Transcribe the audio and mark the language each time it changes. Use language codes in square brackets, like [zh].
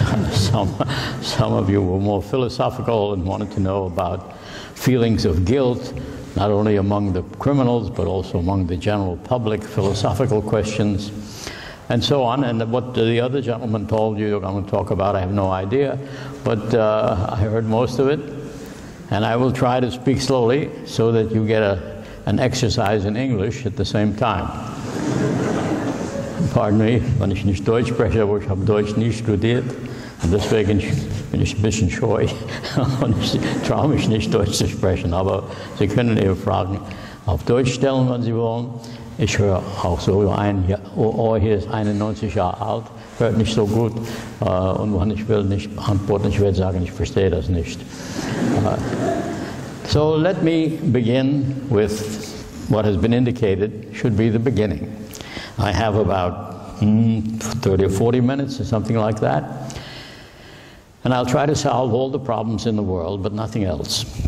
[en] Some of you were more philosophical and wanted to know about feelings of guilt, not only among the criminals, but also among the general public, philosophical questions, and so on. And what the other gentleman told you I'm going to talk about, I have no idea, but I heard most of it. And I will try to speak slowly so that you get an exercise in English at the same time. Pardon me, [de] wenn ich nicht Deutsch spreche, aber ich habe Deutsch nie studiert. Und deswegen bin ich ein bisschen scheu und ich traue mich nicht, Deutsch zu sprechen. Aber Sie können Ihre Fragen auf Deutsch stellen, wenn Sie wollen. Ich höre auch so ein Ohr hier ist 91 Jahre alt, hört nicht so gut. Und wenn ich will nicht antworten, ich werde sagen, ich verstehe das nicht. [en] So let me begin with what has been indicated should be the beginning. I have about 30 or 40 minutes or something like that. And I'll try to solve all the problems in the world, but nothing else.